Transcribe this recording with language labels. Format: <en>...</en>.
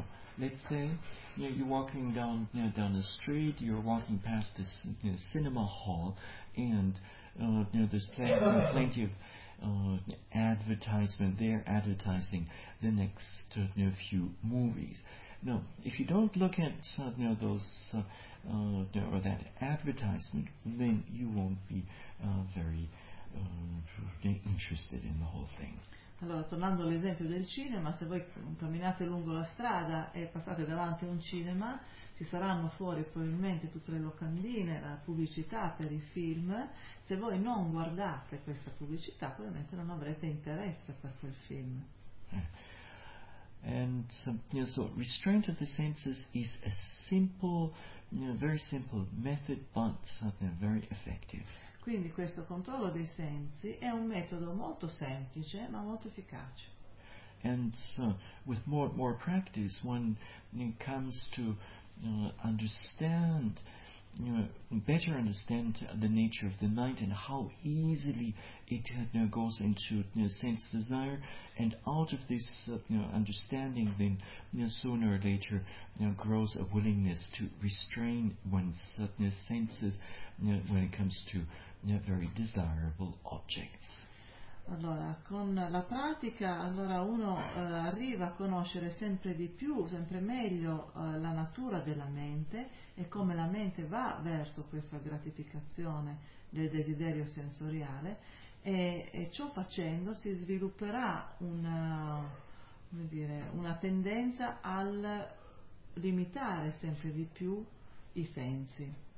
<en>So, let's say you're walking down the street, you're walking past this cinema hall, and there's plenty of advertisement there advertising the next few movies. No, if you don't look at that advertisement, then you won't be very interested in the whole thing.</en> <it>Allora, tornando all'esempio del cinema, se voi camminate lungo la strada e passate davanti a un cinema, ci saranno fuori probabilmente tutte le locandine, la pubblicità per i film. Se voi non guardate questa pubblicità, probabilmente non avrete interesse per quel film.</it> <en>And so restraint of the senses is a simple, very simple method, but very effective.</en> <it>Quindi questo controllo dei sensi è un metodo molto semplice ma molto efficace.</it> <en>And so with more and more practice, one comes to understand, better understand the nature of the mind and how easily it goes into sense desire, and out of this understanding, then sooner or later grows a willingness to restrain one's senses when it comes to very desirable objects.</en> <it>Allora, con la pratica, allora uno arriva a conoscere sempre di più, sempre meglio la natura della mente e come la mente va verso questa gratificazione del desiderio sensoriale, e ciò facendo si svilupperà una tendenza al limitare sempre di più i sensi.</it>